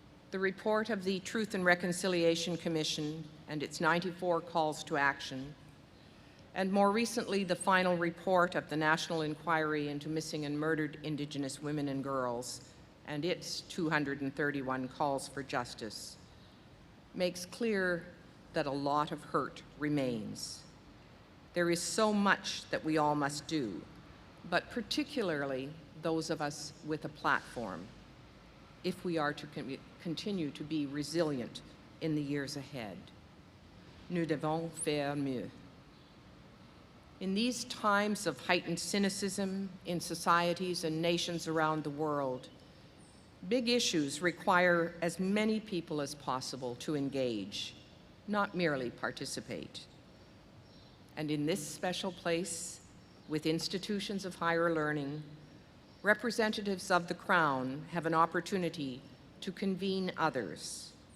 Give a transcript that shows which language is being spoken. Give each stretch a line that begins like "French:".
English: The report of the Truth and Reconciliation Commission and its 94 calls to action, and more recently the final report of the National Inquiry into Missing and Murdered Indigenous Women and Girls and its 231 calls for justice, makes clear that a lot of hurt remains. There is so much that we all must do, but particularly those of us with a platform, if we are to continue to be resilient in the years ahead.
French: Nous devons faire mieux.
English: In these times of heightened cynicism in societies and nations around the world, big issues require as many people as possible to engage, not merely participate. And in this special place, with institutions of higher learning, representatives of the Crown have an opportunity to convene others.